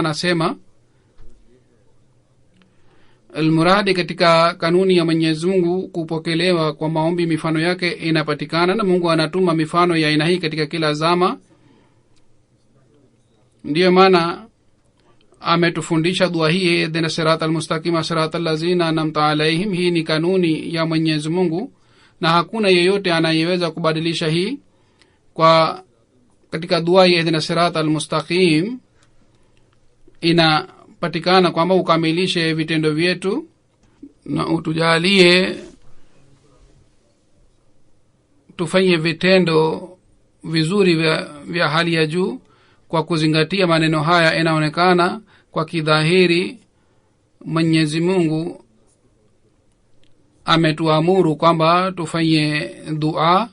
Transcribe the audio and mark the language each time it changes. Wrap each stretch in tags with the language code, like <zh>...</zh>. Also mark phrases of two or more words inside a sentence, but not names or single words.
<sw>Anasema almuradi, katika kanuni ya Mwenyezi Mungu kupokelewa kwa maombi mifano yake inapatikana, na Mungu anatuma mifano ya aina hii katika kila zama. Ndiyo maana ametufundisha dua hii,</sw> <ar>اهدنا الصراط المستقيم صراط الذين أنعمت عليهم.</ar> <sw>Hii ni kanuni ya Mwenyezi Mungu na hakuna yeyote anayeweza kubadilisha hii. Katika dua hii</sw> <ar>اهدنا الصراط المستقيم</ar> <sw>inapatikana kwamba ukamilishe vitendo vyetu na utujalie tufanye vitendo vizuri vya hali ya juu. Kwa kuzingatia maneno haya, inaonekana kwa kidhahiri Mwenyezi Mungu ametuamuru kwamba tufanye dua.</sw>